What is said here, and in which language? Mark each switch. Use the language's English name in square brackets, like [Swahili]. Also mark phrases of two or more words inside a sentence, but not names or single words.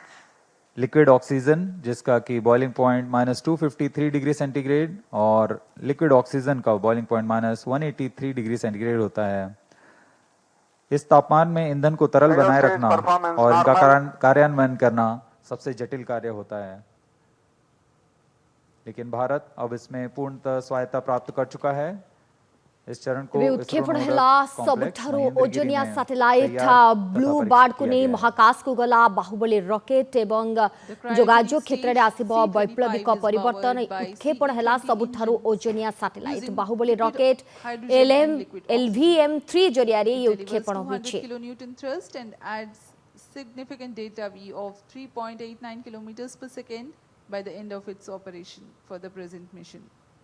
[English] liquid oxygen [Hindi] जिसका कि [English] boiling point -253 degree centigrade [Hindi] और [English] liquid oxygen [Hindi] का [English] boiling point -183 degree centigrade [Hindi] होता है। इस तापमान में ईंधन को तरल बनाए रखना और इनका कार्यान्वयन करना सबसे जटिल कार्य होता है। लेकिन भारत अब इसमें पूर्णतः स्वायत्ता प्राप्त कर चुका है। इस चरण को [Odia] ଏବେ ଉତ୍କ୍ଷେପଣ ହେଲା ସବୁଠାରୁ ଓଜନିଆ ସାଟେଲାଇଟ୍ ବ୍ଲୁ ବାର୍ଡକୁ ନେଇ ମହାକାଶକୁ ଗଲା ବାହୁବଳୀ ରକେଟ୍ ଏବଂ ଯୋଗାଯୋଗ କ୍ଷେତ୍ରରେ ଆସିବ ବୈପ୍ଳବିକ ପରିବର୍ତ୍ତନ। ଉତ୍କ୍ଷେପଣ ହେଲା ସବୁଠାରୁ ଓଜନିଆ ସାଟେଲାଇଟ୍ ବାହୁବଳୀ ରକେଟ୍ LVM-3 ଜରିଆରେ ଏହି ଉତ୍କ୍ଷେପଣ ହୋଇଛି। [English] kilonewton thrust and adds significant data V of 3.89 kilometers per second by the end of its operation for the present mission.